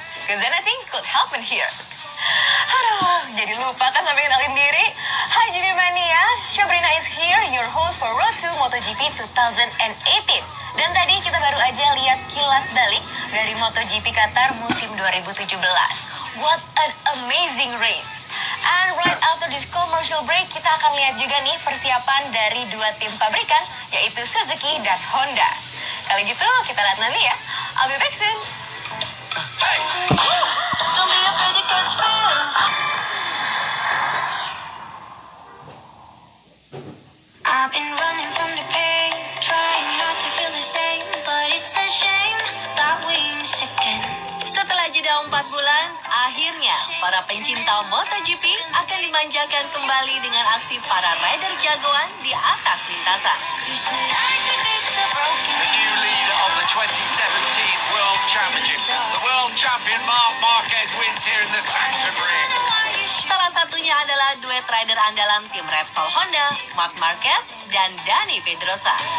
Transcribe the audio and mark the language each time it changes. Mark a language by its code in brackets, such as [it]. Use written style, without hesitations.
[en] Because anything could happen here. [id] Aduh, jadi lupa kan sampai kenalin diri. [en] Hai Jimmy Mania, Sabrina is here, your host for Road to MotoGP 2018. [id] Dan tadi kita baru aja lihat kilas balik dari MotoGP Qatar musim 2017. [en] What an amazing race. And right after this commercial break, [id] kita akan lihat juga nih persiapan dari dua tim pabrikan, yaitu Suzuki dan Honda. Kali gitu, kita lihat nanti ya. [en] I'll be back soon. Don't be afraid to catch feels. I've been running from the pain, trying not to feel the same, but it's a shame that we miss again. [id] Setelah jeda 4 bulan, akhirnya para pencinta MotoGP akan dimanjakan kembali dengan aksi para rider jagoan di atas lintasan. [en] You said I could fix the broken. The new leader of the 2017 World Championship. The world champion Marc Marquez wins here in the Saxon Ring. [id] Salah satunya adalah duet rider andalan tim Repsol Honda, Marc Marquez dan Dani Pedrosa.